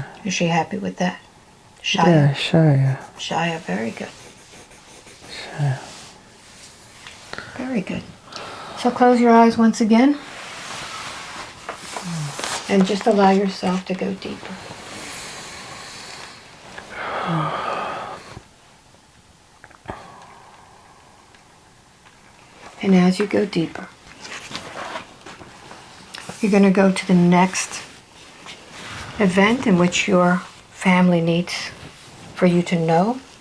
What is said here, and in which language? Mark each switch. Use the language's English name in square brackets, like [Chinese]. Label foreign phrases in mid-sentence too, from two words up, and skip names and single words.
[English] Is she happy with that? Shaya. Yeah, Shaya. Shaya, very good. Shaya. Very good. So close your eyes once again. And just allow yourself to go deeper. And as you go deeper, you're going to go to the next event in which your family needs for you to know.